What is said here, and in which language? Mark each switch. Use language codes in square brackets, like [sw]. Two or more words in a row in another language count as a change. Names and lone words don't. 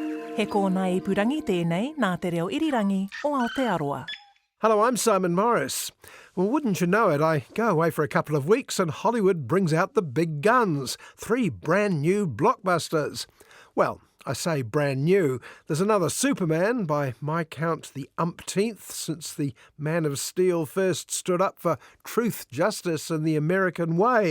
[mi] He kōna ipurangi tēnei nā te reo irirangi o Aotearoa. [en] Hello, I'm Simon Morris. Well, wouldn't you know it, I go away for a couple of weeks and Hollywood brings out the big guns. 3 brand new blockbusters. Well, I say brand new. There's another Superman, by my count the umpteenth since the Man of Steel first stood up for truth, justice and the American way.